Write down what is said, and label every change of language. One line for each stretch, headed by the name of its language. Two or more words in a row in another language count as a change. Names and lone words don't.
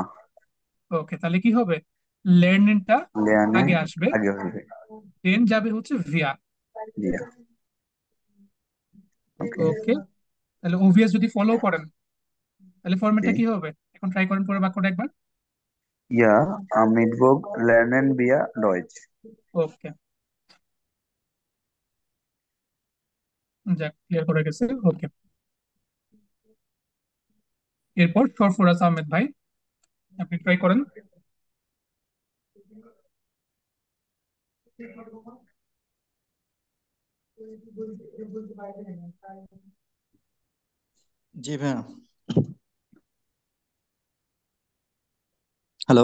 Bangla: ওকে, তাহলে কি হবে? লের্নিংটা লেয়ানে আগে আসবে, আগে হবে। দেন যাবে হচ্ছে ভিয়া। জি, ওকে। ওকে, তাহলে ওভিএস যদি ফলো করেন তাহলে জি, ফরম্যাটটা কি হবে? এখন ট্রাই করেন পুরো বাক্যটা একবার।
German: ইয়া am Mittwoch lernen wir Deutsch.
Bangla: ওকে, যাক ক্লিয়ার করে গেছে। ওকে, এরপর সরফরাজ আহমেদ ভাই, আপনি ট্রাই করেন। জি ভাইয়া, হ্যালো।